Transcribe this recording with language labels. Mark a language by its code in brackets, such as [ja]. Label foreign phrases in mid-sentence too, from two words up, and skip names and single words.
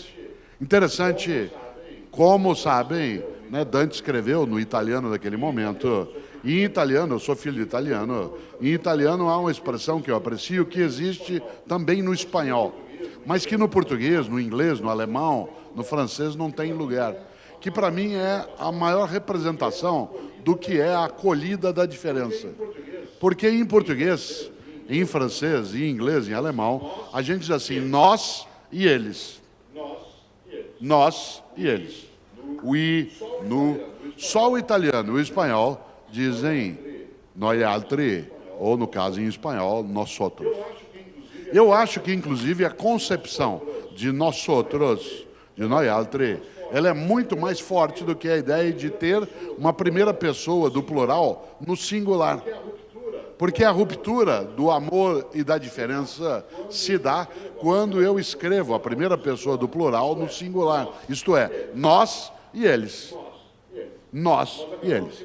[pt] Interessante, como sabem, né, Dante escreveu no italiano daquele momento, e em italiano, eu sou filho de italiano, em italiano há uma expressão que eu aprecio, que existe também no espanhol, mas que no português, no inglês, no alemão, no francês não tem lugar, que para mim é a maior representação do que é a acolhida da diferença. Porque em português, em francês, em inglês, em alemão, a gente diz assim, nós e eles. Nós e eles. We, nu. Só o italiano e o espanhol dizem [it] noi altri, [pt] ou no caso em espanhol, nós outros. Eu acho que, inclusive, a concepção de nós outros, de [it] noi altri, [pt] ela é muito mais forte do que a ideia de ter uma primeira pessoa do plural no singular. Porque a ruptura do amor e da diferença se dá quando eu escrevo a primeira pessoa do plural no singular. Isto é, nós e eles. Nós e eles.